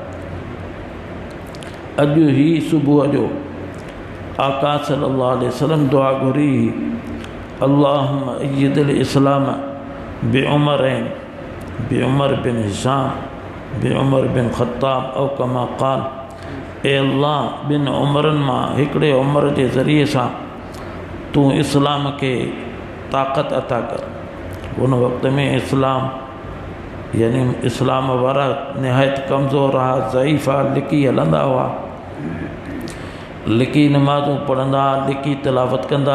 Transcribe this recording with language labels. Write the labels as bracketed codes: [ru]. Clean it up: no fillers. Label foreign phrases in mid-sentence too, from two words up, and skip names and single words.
[sd] अॼु ई सुबुह जो आका [ar] صلى الله عليه وسلم [sd] दुआ घुरी, [ar] اللهم أيد الإسلام بعمر بن هشام بعمر بن الخطاب أو كما قال. [sd] ए अल्लाह, ॿिनि उमरनि मां हिकिड़े उमर जे ज़रिए सां तूं इस्लाम खे ताक़त अता कर। उन वक़्त में इस्लाम यानी इस्लाम वारा निहायत कमज़ोर हुआ, ज़ईफ़ हुआ, लिकी हलंदा हुआ, लिकी नमाज़ूं पढ़ंदा, लिकी तिलावत कंदा।